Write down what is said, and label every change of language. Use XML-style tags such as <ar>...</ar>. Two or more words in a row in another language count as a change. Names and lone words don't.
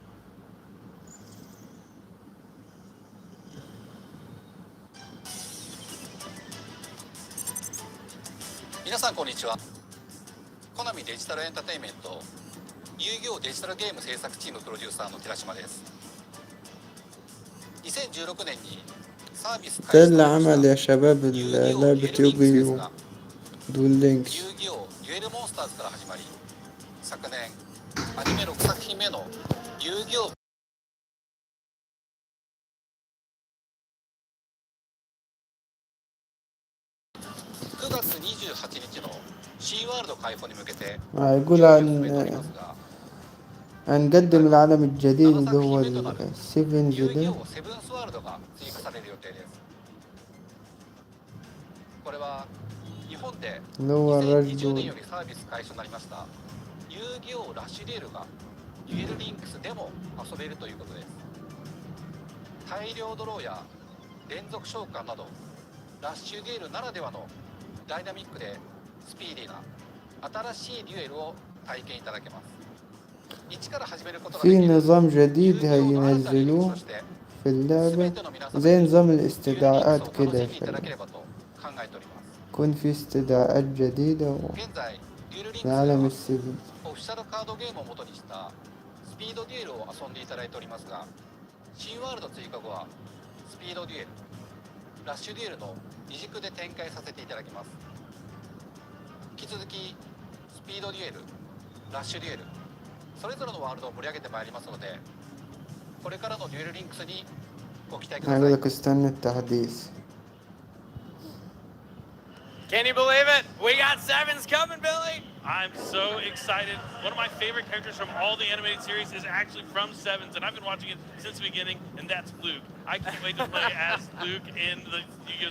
<ja>皆さんこんにちは。コナミデジタルエンターテインメント遊戯王デジタルゲーム制作チームプロデューサーの寺島です。2016年にサービス開始</ja> <ar>ده اللي عمل يا شباب لعبة يوغي دول لينكس.</ar> <ja>遊戯王デュエルモンスターズから始まり、昨年アニメ6作品目の遊戯王9月28日のシーワールド開放に向けて</ja> <ar>يقول هنقدم العالم الجديد اللي هو السيفنز</ar> <ja>遊戯</ja> <ar>ده.</ar> <ja>王セブンスワールドが追加される予定です。これは日本で</ja> <ar>اللي هو الرش</ar> <ja>2020年</ja> <ar>دول.</ar> <ja>よりサービス開始となりました遊戯王ラッシュデュエルがデュエルリンクスでも遊べるということです。大量ドローや連続召喚などラッシュデュエルならではのダイナミックでスピーディーな新しいデュエルを体験いただけます。一から始めることができ</ja> <ar>في</ar> <ja>る</ja> <ar>نظام جديد هينزلوه في اللعبة زي نظام الاستدعاءات كده يا شباب. يكون في استدعاءات جديدة</ar> <ja>現在デュエルリンクス</ja> <ar>في</ar> <ja>で</ja> <ar>عالم</ar> <ja>は</ja> <ar>السيفن.</ar> <ja>オフィシャルカードゲームを元にしたスピードデュエルを遊んでいただいておりますが、新ワールド追加後はスピードデュエル、ラッシュデュエルの二軸で展開させていただきます。引き続きスピードデュエル、ラッシュデュエル、それぞれのワールドを盛り上げてまいりますので、これからのデュエルリンクスにご期待ください。</ja> <ar>هقول لك استنى التحديث.</ar> <en>Can you believe it? We got sevens coming, Billy. I'm so excited. One of my favorite characters from all the animated series is actually from Sevens, and I've been watching it since the beginning, and that's Luke. I can't wait to play as Luke in the Yu-Gi-Oh!</en>